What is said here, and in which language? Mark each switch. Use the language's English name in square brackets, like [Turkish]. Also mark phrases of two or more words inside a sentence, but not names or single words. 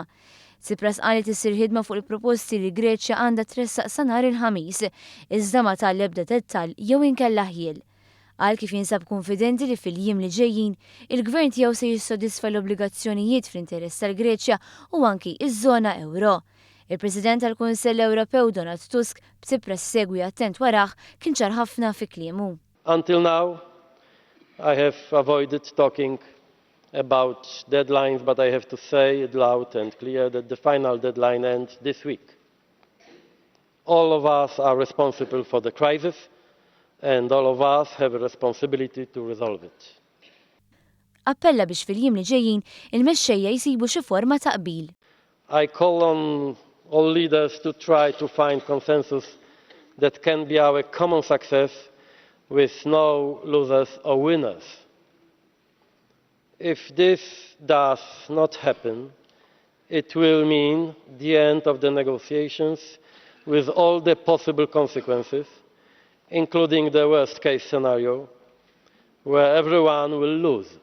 [Maltese] Tsipras qalet issir ħidma fuq il-proposti li Greċja għandha tressaq sa nhar il-ħamis, iżda ma tal-ebda dettall jew inkella ħiel. Qal kif jinsab konfidenti li fil-jiem li ġejjin, il-gvern tiegħu se jissodisfa l-obbligazzjonijiet fl-interess tal-Greċja u anki iż-żona euro. Il-President tal-Kunsell Ewropew Donald Tusk b'Tsipras segwi attent warah kien ċar ħafna fi kliemu. [English] Until now, I have avoided talking about deadlines, but I have to say it loud and clear that the final deadline ends this week. All of us are responsible for the crisis, and all of us have a responsibility to resolve it. [Maltese] Appella biex fil-jiem li ġejjin il-mexxejja jsibu xi forma ta' qbil. [English] I call on all leaders to try to find consensus that can be our common success with no losers or winners. If this does not happen, it will mean the end of the negotiations with all the possible consequences, including the worst-case scenario, where everyone will lose.